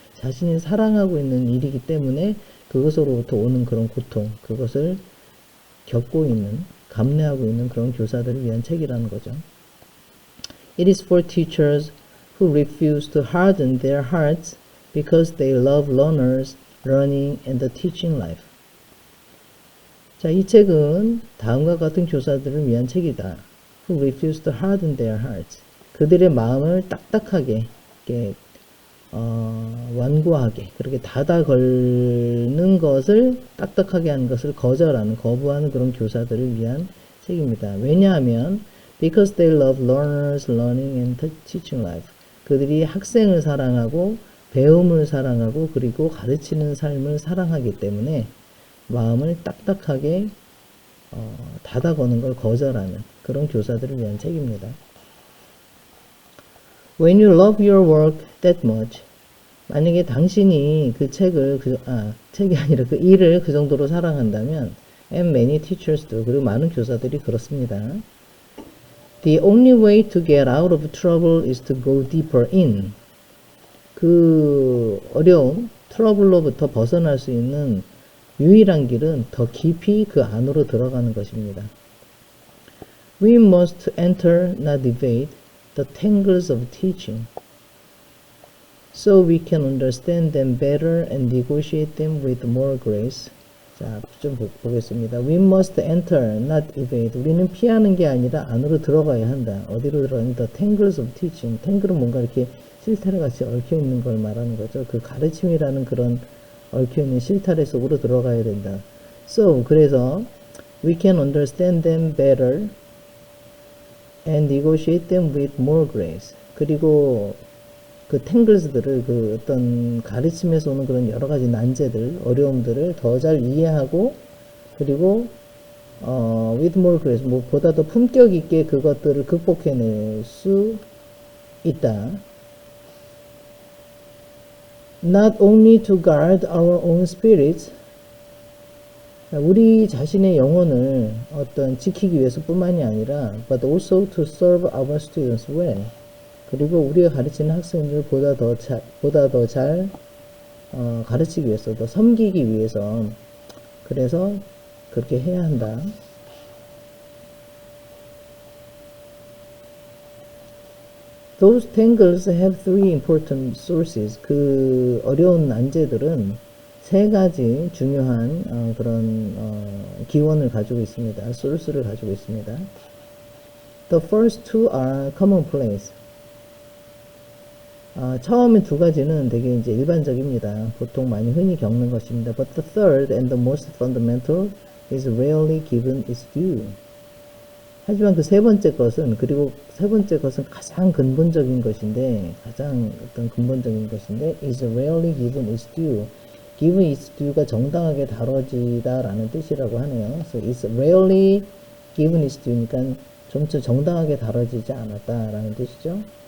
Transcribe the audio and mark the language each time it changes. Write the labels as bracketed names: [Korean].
[Korean] 자신이 사랑하고 있는 일이기 때문에 그것으로부터 오는 그런 고통, 그것을 겪고 있는, 감내하고 있는 그런 교사들을 위한 책이라는 거죠. [English] It is for teachers who refuse to harden their hearts because they love learners, learning, and the teaching life. [Korean] 자, 이 책은 다음과 같은 교사들을 위한 책이다. [English] Who refuse to harden their hearts. [Korean] 그들의 마음을 딱딱하게, 이렇게, 완고하게, 그렇게 닫아 걸는 것을, 딱딱하게 하는 것을 거절하는, 거부하는 그런 교사들을 위한 책입니다. 왜냐하면, [English] because they love learners, learning, and teaching life. [Korean] 그들이 학생을 사랑하고, 배움을 사랑하고, 그리고 가르치는 삶을 사랑하기 때문에, 마음을 딱딱하게 닫아거는 걸 거절하는 그런 교사들을 위한 책입니다. [English] When you love your work that much, [Korean] 만약에 당신이 그 책을, 책이 아니라 그 일을 그 정도로 사랑한다면, [English] and many teachers do, [Korean] 그리고 많은 교사들이 그렇습니다. [English] The only way to get out of trouble is to go deeper in. [Korean] 그 어려움, 트러블로부터 벗어날 수 있는 유일한 길은 더 깊이 그 안으로 들어가는 것입니다. [English] We must enter, not evade, the tangles of teaching, so we can understand them better and negotiate them with more grace. [Korean] 자, 좀 보겠습니다. [English] We must enter, not evade. [Korean] 우리는 피하는 게 아니라 안으로 들어가야 한다. 어디로 들어가냐? [English] The tangles of teaching. [Korean] 탱글은 뭔가 이렇게 실타래 같이 얽혀 있는 걸 말하는 거죠. 그 가르침이라는 그런 얽혀있는 실타래 속으로 들어가야 된다. [English] So, [Korean] 그래서 [English] we can understand them better and negotiate them with more grace. [Korean] 그리고 그 탱글스들을, 그 어떤 가르침에서 오는 그런 여러 가지 난제들, 어려움들을 더 잘 이해하고, 그리고 [English] with more grace, [Korean] 보다 더 품격 있게 그것들을 극복해낼 수 있다. [English] Not only to guard our own spirits, [Korean] 우리 자신의 영혼을 어떤 지키기 위해서뿐만이 아니라, [English] but also to serve our students well. [Korean] 그리고 우리가 가르치는 학생들을 보다 더 잘 가르치기 위해서, 더 섬기기 위해서, 그래서 그렇게 해야 한다. [English] Those tangles have three important sources. [Korean] 그 어려운 난제들은 세 가지 중요한 그런 기원을 가지고 있습니다. source를 가지고 있습니다. [English] The first two are commonplace. [Korean] 처음에 두 가지는 되게 이제 일반적입니다. 보통 많이 흔히 겪는 것입니다. [English] But the third and the most fundamental is rarely given its due. [Korean] 하지만 그 세 번째 것은, 그리고 세 번째 것은 가장 근본적인 것인데, 가장 어떤 근본적인 것인데, [English] is rarely given its due. [Korean] given its due가 정당하게 다뤄지다라는 뜻이라고 하네요. [English] So it's rarely given its due [Korean] 니까 좀처 정당하게 다뤄지지 않았다라는 뜻이죠.